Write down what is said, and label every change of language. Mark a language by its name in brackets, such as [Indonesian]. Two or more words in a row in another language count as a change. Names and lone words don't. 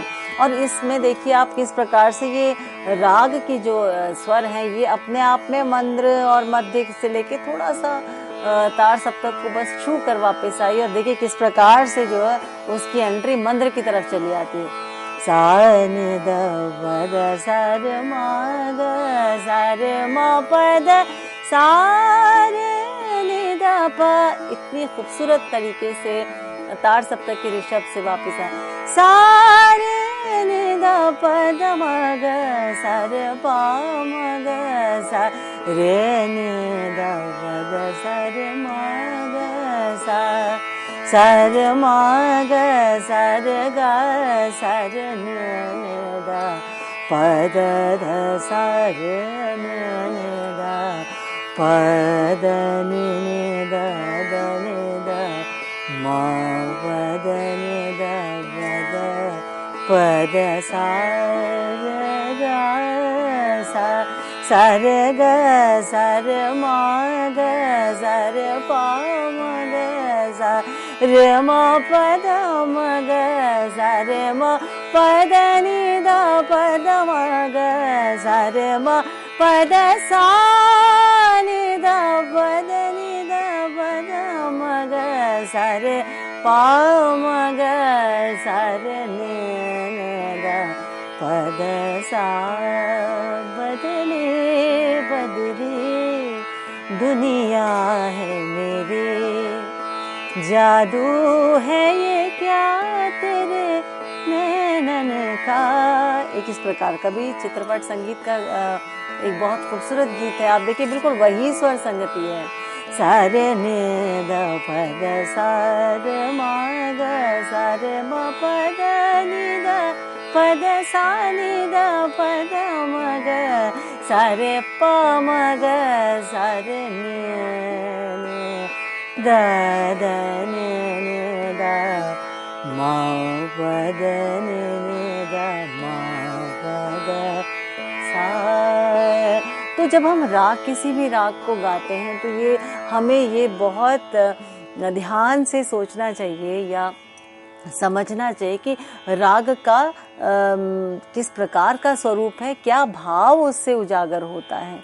[Hindi] और इसमें देखिए आप किस प्रकार से ये राग की जो स्वर हैं ये अपने आप में मंद्र और मध्य से लेके थोड़ा सा तार सप्तक को बस छू कर वापस आई, और देखिए किस प्रकार से जो है उसकी एंट्री मंद्र की तरफ चली आती है। सा नि द प द सा रे म ग सा रे म प द सा रे नि द प। इतनी खूबसूरत तरीके से तार सप्तक के ऋषभ से वापस आए। सा रे नि द प द म ग सा रे प म ग सा रे नि द प द सा रे म ग सा सा रे म ग सा रे ग सा रे नि द प द ध सा रे नि द प द नि द द नि द म प द नि द प द सा रे ग सा सा रे ग सा रे म ग सा रे प म ग सा रे म प द म ग सा रे म प द नि द प द म ग सा रे म प द सा नि द प द नि द प द म ग सा रे प म ग सा रे नि द प द सा। बदले बदले दुनिया है मेरी, जादू है ये क्या तेरे नैनन का। एक इस प्रकार का भी चित्रपट संगीत का एक बहुत खूबसूरत गीत है। आप देखिए बिल्कुल वही स्वर संगति है। सा रे नि द प द सा रे म ग सा रे म प द नि द प द सा नि द प द म ग सा रे प म ग सा रे नि द द नि द म प द नि द म प द सा। तो जब हम राग किसी भी राग को गाते हैं तो ये हमें ये बहुत ध्यान से सोचना चाहिए या समझना चाहिए कि राग का किस प्रकार का स्वरूप है, क्या भाव उससे उजागर होता है।